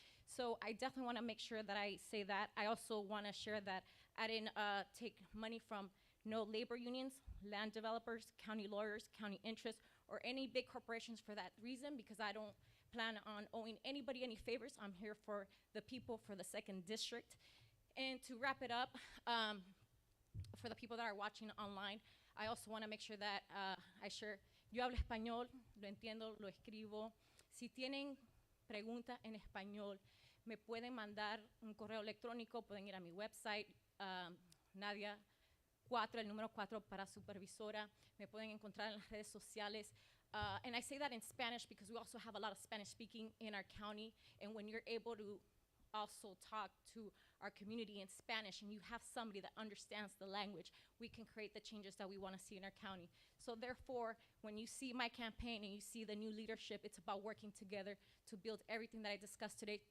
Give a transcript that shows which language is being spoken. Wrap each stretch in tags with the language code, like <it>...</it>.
<en>So I definitely want to make sure that I say that. I also want to share that I didn't take money from no labor unions, land developers, county lawyers, county interests, or any big corporations for that reason, because I don't plan on owing anybody any favors. I'm here for the people, for the 2nd District. And to wrap it up, for the people that are watching online, I also want to make sure that I share.</en> <es>Yo hablo español, lo entiendo, lo escribo. Si tienen preguntas en español, me pueden mandar un correo electrónico, pueden ir a mi website, Nadia 4, el número 4 para supervisora. Me pueden encontrar en las redes sociales.</es> <en>And I say that in Spanish because we also have a lot of Spanish speaking in our county. And when you're able to also talk to our community in Spanish and you have somebody that understands the language, we can create the changes that we want to see in our county. So therefore, when you see my campaign and you see the new leadership, it's about working together to build everything that I discussed today.</en>